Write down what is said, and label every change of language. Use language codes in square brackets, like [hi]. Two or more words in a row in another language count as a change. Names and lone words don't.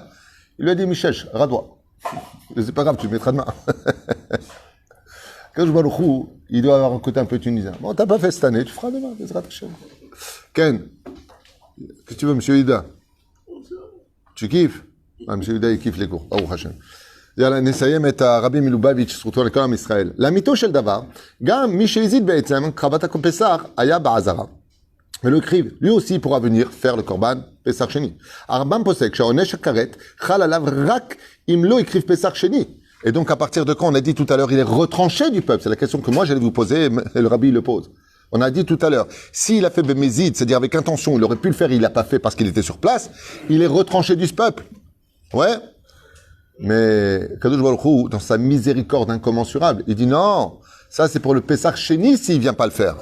[fr] Il lui a dit, Michel, radois. C'est pas grave, tu le mettras demain. Quand je vois le chou, il doit avoir un côté un peu tunisien. Bon, t'as pas fait cette année, tu feras demain. Ken, qu'est-ce que tu veux, monsieur Ida? Tu kiffes? Ah, monsieur Ida, il kiffe les cours. Oh, Hachem. [he] יאללה, נסיים את הרבי מלובביץ' זכותו לכל עם ישראל. לאמיתו של דבר, גם מי שהזיד בעצם, קרבת הפסח, היה בעזרה. ולא הקריב, [fr] lui aussi pourra venir faire le [he] קרבן פסח שני. הרמב"ם פוסק שהעונש הכרת חל עליו רק אם לא הקריב פסח שני. [fr] Et donc à partir de quand on a dit tout à l'heure, il est retranché du peuple. C'est la question que moi j'allais vous poser et le rabbi le pose. On a dit tout à l'heure, s'il a fait bémézid, c'est-à-dire avec intention, il aurait pu le faire, il l'a pas fait parce qu'il était sur place, il est retranché du peuple. Ouais. [he] Mais קדוש ברוך הוא, [fr] dans sa miséricorde incommensurable, il dit non, ça c'est pour le [he] פסח שני [fr] s'il vient pas le faire.